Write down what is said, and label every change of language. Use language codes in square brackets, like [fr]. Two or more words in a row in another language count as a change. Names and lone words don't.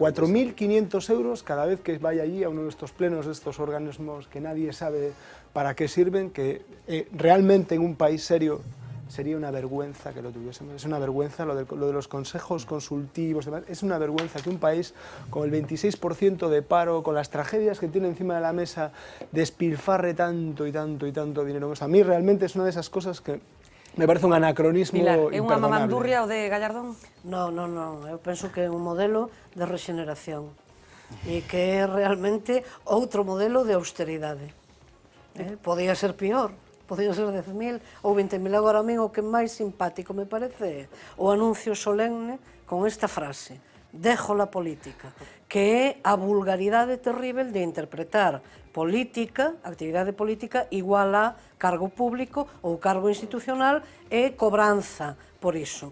[es] 4.500 euros cada vez que vaya allí a uno de estos plenos, de estos organismos que nadie sabe para qué sirven, que realmente en un país serio sería una vergüenza que lo tuviésemos. Es una vergüenza lo de los consejos consultivos, demás. Es una vergüenza que un país con el 26% de paro, con las tragedias que tiene encima de la mesa, despilfarre tanto y tanto y tanto dinero. A mí realmente es una de esas cosas que me parece un anacronismo [gl] Pilar, é unha [es] imperdonable. [gl] mamandurria o de Gallardón? Non, eu penso que é un modelo de rexeneración e que é realmente outro modelo de austeridade. Podía ser pior, podía ser 10.000 ou 20.000. Agora a min o que máis simpático me parece é o anuncio solemne con esta frase: [es] dejo la política, [gl] que é a vulgaridade terrible de interpretar política, actividade política, igual a cargo público ou cargo institucional e cobranza por iso.